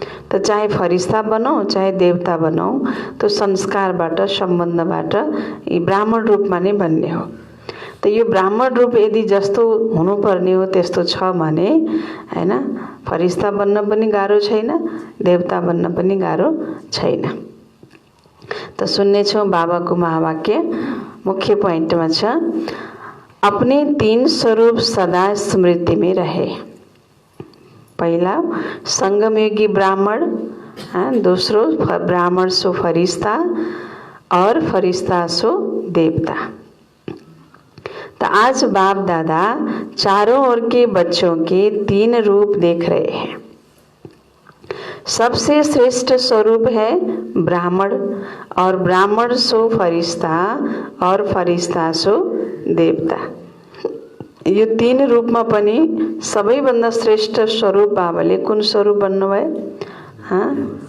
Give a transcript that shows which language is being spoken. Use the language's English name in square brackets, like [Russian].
[Nepali] त चाहे फरिस्ता बनौँ चाहे देवता बनौँ, त्यो संस्कारबाट, सम्बन्धबाट यी ब्राह्मण रूपमा नै बन्ने हो। त यो ब्राह्मण रूप यदि जस्तो हुनुपर्ने हो त्यस्तो छ भने हैन, फरिस्ता बन्न पनि गाह्रो छैन, देवता बन्न पनि गाह्रो छैन। त सुन्नेछौँ बाबाको महावाक्य मुख्य पोइन्टमा छ, [Hindi] अपने 3 स्वरूप सदा स्मृति में रहे। पहिला संगमयुगी ब्राह्मण, दूसरो ब्राह्मण सो फरिश्ता और फरिश्ता सो देवता। तो आज बाप दादा चारों ओर के बच्चों के 3 रूप देख रहे हैं। सबसे श्रेष्ठ स्वरूप है ब्राह्मण, और ब्राह्मण सो फरिश्ता और फरिश्ता सो देवता। [Nepali] यो 3 रूपमा पनि सबैभन्दा श्रेष्ठ स्वरूप बाबाले कुन स्वरूप भन्नुभयो?